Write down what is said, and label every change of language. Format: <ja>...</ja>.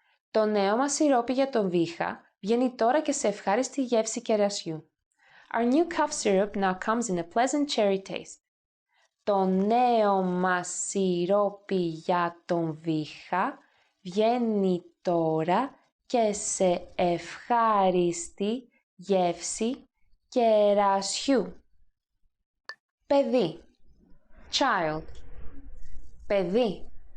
<el>Το νέο μας σιρόπι για τον βήχα βγαίνει τώρα και σε ευχάριστη γεύση κερασιού.</el> <en>Our new cough syrup now comes in a pleasant cherry taste.</en> <el>Το νέο μας σιρόπι για τον βήχα βγαίνει τώρα και σε ευχάριστη γεύση κερασιού. Παιδί. Child. Παιδί.</el>